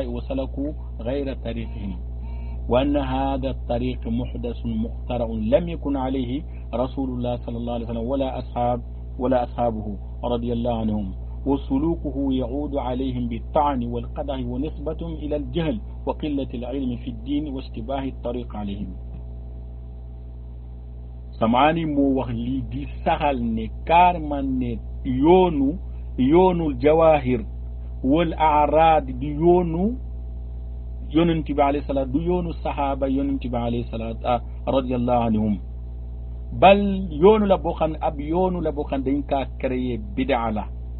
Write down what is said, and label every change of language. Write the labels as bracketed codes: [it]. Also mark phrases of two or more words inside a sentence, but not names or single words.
[ar] وسلكوا غير طريقهم وأن هذا الطريق محدث مخترع لم يكن عليه رسول الله صلى الله عليه وسلم ولا أصحابه رضي الله عنهم وسلوكه يعود عليهم بالطعن والقدح ونسبتهم إلى الجهل وقلة العلم في الدين واشتباه الطريق عليهم [wo] Sam'ani moo wax lii di saxal ne carrément ne yoonul [ar] الجواهر والأعراض [wo] di yoonu yonent bi [ar] عليه الصلاة [wo] du yoonu saxaaba yonent bi [ar] عليه الصلاة رضي الله عنهم [wo] bal yoonu la boo xam ne ab yoonu la boo xam ne dañ kaa créé bidaa la